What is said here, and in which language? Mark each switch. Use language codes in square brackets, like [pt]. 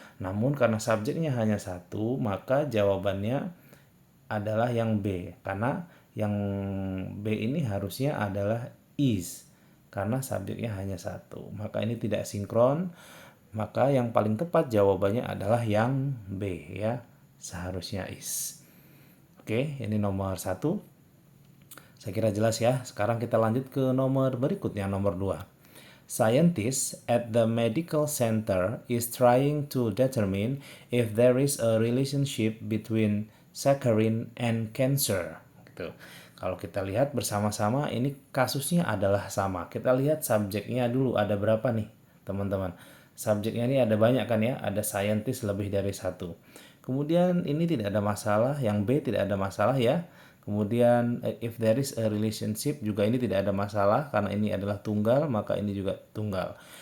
[id] Namun karena subjeknya hanya satu, maka jawabannya adalah yang B, karena yang B ini harusnya adalah is, karena subjeknya hanya satu, maka ini tidak sinkron, maka yang paling tepat jawabannya adalah yang B ya, seharusnya is. Oke, ini nomor 1. Saya kira jelas ya. Sekarang kita lanjut ke nomor berikutnya, nomor 2. [en] Scientists at the medical center is trying to determine if there is a relationship between saccharin and cancer. [id] Gitu. Kalau kita lihat bersama-sama ini kasusnya adalah sama. Kita lihat subjeknya dulu ada berapa nih, teman-teman. Subjeknya ini ada banyak kan ya, ada scientist lebih dari satu. Kemudian ini tidak ada masalah, yang B tidak ada masalah ya. Kemudian [en] if there is a relationship [id] juga ini tidak ada masalah karena ini adalah tunggal, maka ini juga tunggal.